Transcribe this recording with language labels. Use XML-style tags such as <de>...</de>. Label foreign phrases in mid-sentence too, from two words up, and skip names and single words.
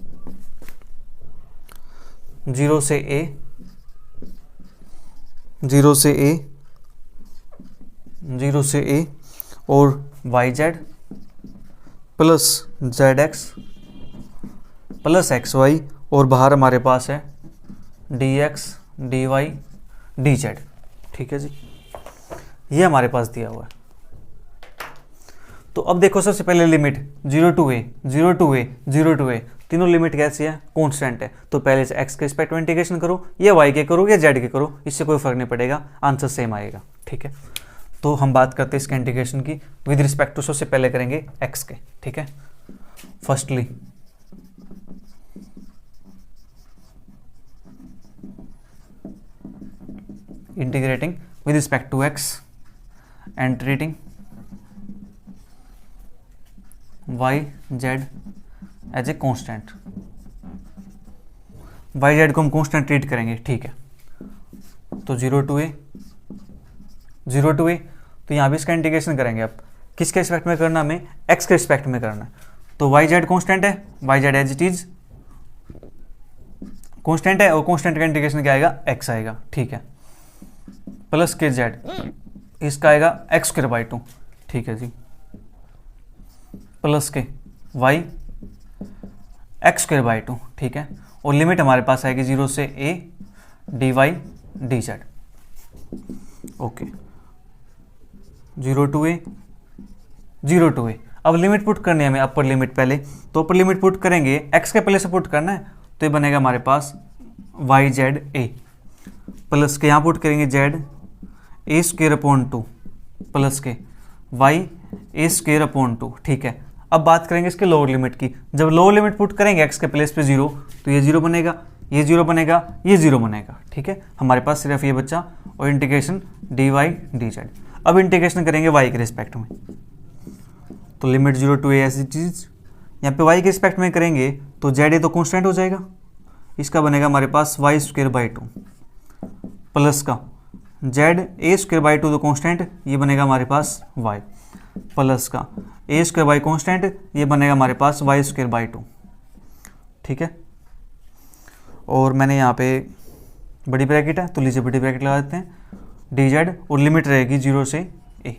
<hi>0 से a, 0 से a, 0 से a और yz प्लस zx प्लस xy, और बाहर हमारे पास है dx dy dz। ठीक है जी, ये हमारे पास दिया हुआ है। तो अब देखो, सबसे पहले लिमिट 0 to a, 0 to a, 0 to a, तीनों लिमिट कैसी है, कांस्टेंट है। तो पहले से x के रिस्पेक्ट में इंटीग्रेशन करो, या y के करो या z के करो, इससे कोई फर्क नहीं पड़ेगा,</hi> <en>answer same</en> <hi>आएगा। ठीक है, तो हम बात करते हैं इसके इंटीग्रेशन की</hi> <en>with respect to,</en> <hi>सबसे पहले करेंगे x के। ठीक है,</hi> <en>firstly integrating with respect to x and treating y z as a constant.</en> <hi>y z को हम</hi> <en>constant treat</en> <hi>करेंगे। ठीक है, तो 0 to a, 0 to a, तो यहाँ भी इसका इंटीग्रेशन करेंगे। अब किसके रिस्पेक्ट में करना, हमें x के रिस्पेक्ट में करना है। तो y z कॉन्स्टेंट है, y z</hi> <en>as it is constant</en> <hi>है, और कॉन्स्टेंट का इंटीग्रेशन क्या आएगा, x आएगा। ठीक है, प्लस के z, इसका आएगा x²/2। ठीक है जी, प्लस के y x²/2। ठीक है, और लिमिट हमारे पास आएगी 0 से a dy dz। ओके, 0 to a, 0 to a। अब</hi> <en>limit put</en> <hi>करनी है हमें,</hi> <en>upper limit</en> <hi>पहले, तो</hi> <en>upper limit put</en> <hi>करेंगे, x के पहले से पुट करना है, तो ये बनेगा हमारे पास yz a प्लस के यहाँ पुट करेंगे z a² / 2 प्लस के y</hi> <en>a square upon</en> <hi>2, ठीक है। अब बात करेंगे इसके</hi> <en>lower limit</en> <hi>की। जब</hi> <en>lower limit put</en> <hi>करेंगे एक्स के प्लेस पे 0, तो ये 0 बनेगा, ये 0 बनेगा, ये 0 बनेगा, ठीक है। हमारे पास सिर्फ ये बच्चा और इंटीग्रेशन dy dz। अब इंटीग्रेशन करेंगे y के रिस्पेक्ट में, तो लिमिट 0 टू a ऐसी चीज यहाँ पे y के रिस्पेक्ट में करेंगे तो z तो कॉन्स्टेंट हो जाएगा, इसका बनेगा हमारे पास y</hi> <en>square by</en> <hi>2 प्लस का z a</hi> <en>square by</en> <hi>2 तो कॉन्स्टेंट, ये बनेगा हमारे पास y प्लस का a</hi> <en>square by constant,</en> <hi>ये बनेगा हमारे पास y</hi> <en>square by</en> <hi>2, ठीक है। और मैंने यहाँ पे बड़ी ब्रैकेट है तो लीजिए बड़ी ब्रैकेट लगा देते हैं, dz और लिमिट रहेगी 0 से a।</hi>